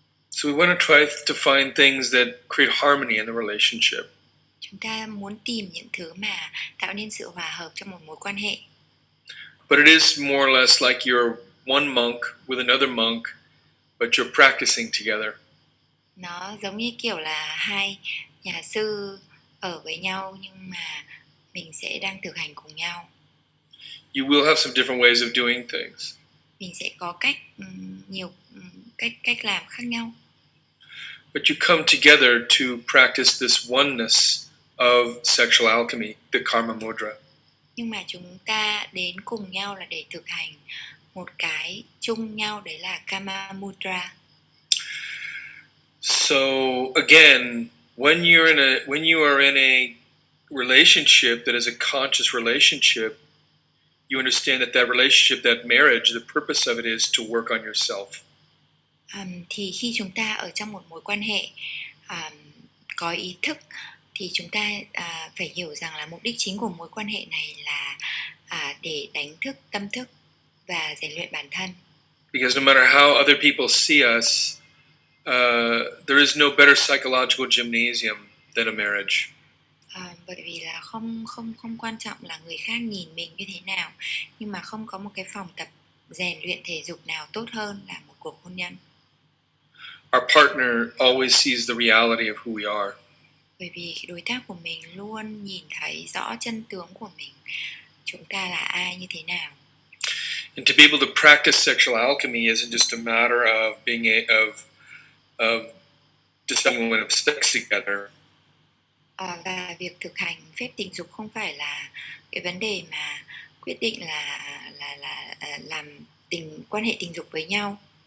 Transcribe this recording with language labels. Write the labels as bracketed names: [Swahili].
[English] So we want to try to find things that create harmony in the relationship. [Vietnamese] Chúng ta muốn tìm những thứ mà tạo nên sự hòa hợp trong một mối quan hệ. [English] But it is more or less like you're one monk with another monk, but you're practicing together. [Vietnamese] Nó giống như kiểu là hai nhà sư ở với nhau, nhưng mà mình sẽ đang thực hành cùng nhau. [English] You will have some different ways of doing things. [Vietnamese] Mình sẽ có nhiều cách làm khác nhau. [English] But you come together to practice this oneness of sexual alchemy, the Karma Mudra. [Vietnamese] Nhưng mà chúng ta đến cùng nhau là để thực hành một cái chung nhau, đấy là Karma Mudra. [English] So again, when you are in a relationship that is a conscious relationship, you understand that relationship, that marriage, the purpose of it is to work on yourself. [Vietnamese] Thì khi chúng ta ở trong một mối quan hệ có ý thức, thì chúng ta phải hiểu rằng là mục đích chính của mối quan hệ này là để đánh thức tâm thức và rèn luyện bản thân. [English] Because no matter how other people see us, there is no better psychological gymnasium than a marriage. [Vietnamese] Bởi vì là không quan trọng là người khác nhìn mình như thế nào, nhưng mà không có một cái phòng tập rèn luyện thể dục nào tốt hơn là một cuộc hôn nhân. [English] Our partner always sees the reality of who we are. [Vietnamese] Bởi vì đối tác của mình luôn nhìn thấy rõ chân tướng của mình, chúng ta là ai, như thế nào. [English] And to be able to practice sexual alchemy isn't just a matter of of deciding when to have sex together. [Vietnamese] Và việc thực hành phép tình dục không phải là cái vấn đề mà quyết định là làm quan hệ tình dục với nhau.